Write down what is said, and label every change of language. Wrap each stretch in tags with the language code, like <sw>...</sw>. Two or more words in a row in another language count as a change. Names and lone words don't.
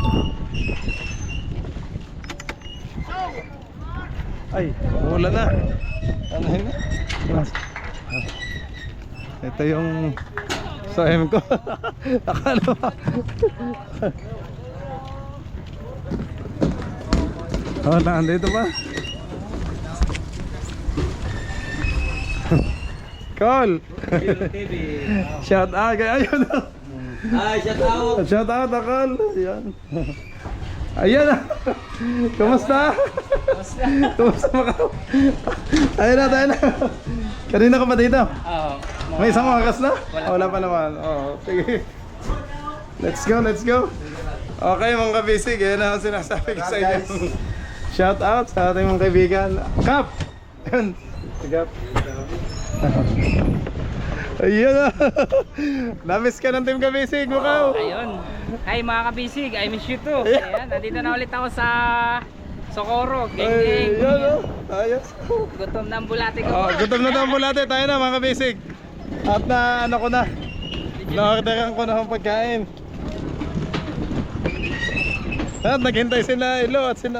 <tl>Ay, wala na. Ano yun? Ito yung sa MCO. Akala ba? Nandito ba? Call.</tl> <en>Shout out. Ayun. Shout out Call.</en> <tl>Ayan. Ayan na. Kumusta? Kumusta Macau? Ayun na tayo na. Kanina ka pa dito? Oo. May isang oras na? Wala pa naman. Sige.</tl> <en>Let's go.</en> <tl>Okay mga kabisig, yan ang sinasabi ko sa inyo.</tl> <en>Shout out</en> <tl>sa ating mga kaibigan. Kap! Yan. Sigap. Ayun na. Namiss ka ng Team Kabisig, Macau. Ayun. Hi mga kabisig,</tl> <en>I miss you too.</en> <tl>Ayan, nandito na ulit ako sa Socorro, geng-geng. Ayos. Gutom na ang bulate ko. Gutom na ang bulate. Tayo na mga kabisig. At na-orderan ko na ang pagkain. At naghintay sila Ilo at sila</tl>